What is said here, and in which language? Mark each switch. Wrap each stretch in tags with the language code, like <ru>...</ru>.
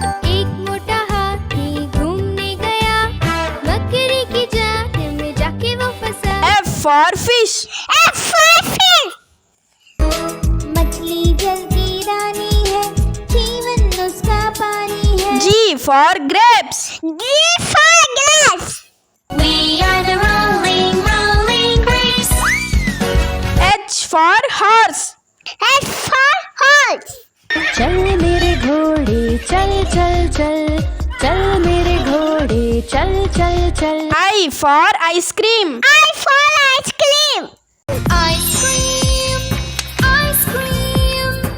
<hi>एक मोटा हाथी घूमने गया, बकरी की जात में जाके वो फंसा.</hi> <en>F for fish. F for fish.</en> <hi>मछली जल की रानी है, जीवन उसका पानी है.</hi> <en>G for grapes. G for glass. We are the rolling, rolling grapes. H for horse. H for horse.</en> <hi>चल मेरे घोड़े चल चल चल, चल मेरे घोड़े चल चल चल.</hi> <en>I for ice cream. I for ice cream. Ice cream, ice cream.</en>